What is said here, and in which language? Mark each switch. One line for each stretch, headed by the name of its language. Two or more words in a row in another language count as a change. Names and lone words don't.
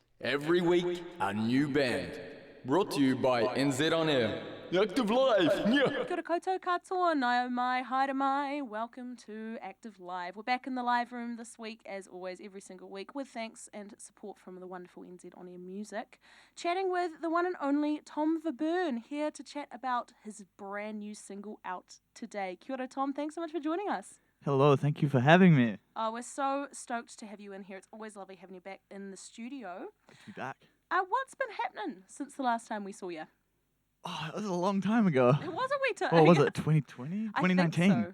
English: Every week, a new band. Brought to you by NZ On Air. Active Live! Yeah.
Māori: Kia ora koutou katoa, nai mai, haere mai.
English: Welcome to Active Live. We're back in the live room this week, as always, every single week, with thanks and support from the wonderful NZ On Air Music. Chatting with the one and only Tom Verberne, here to chat about his brand new single out today.
Māori: Kia ora, Tom.
English: Thanks so much for joining us. Hello, thank you for having me. Oh, we're so stoked to have you in here. It's always lovely having you back in the studio. Good to be back. What's been happening since the last time we saw you? Oh, that was a long time ago. It was a wee time. What was it, 2020? 2019? I think so.